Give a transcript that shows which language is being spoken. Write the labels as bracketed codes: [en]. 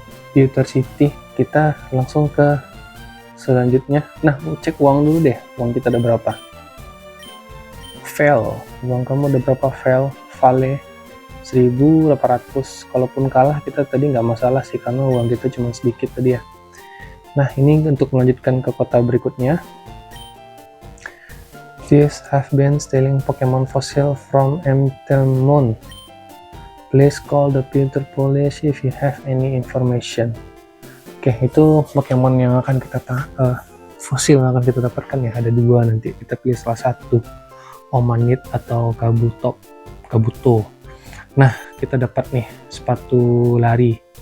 [id] Pewter City, kita langsung ke selanjutnya. Nah, cek uang dulu deh, uang kita ada berapa. Fail. uang kamu ada berapa vale 1800. Kalaupun kalah kita tadi nggak masalah sih, karena uang kita cuma sedikit tadi ya. Nah, ini untuk melanjutkan ke kota berikutnya. [en] Thieves have been stealing Pokemon fossil from Emtelmon. Please call the Pewter Police if you have any information. [id] Oke, itu Pokemon yang akan kita fosil yang akan kita dapatkan ya. Ada dua, nanti kita pilih salah satu, Omanit atau Kabuto. Nah, kita dapat nih sepatu lari.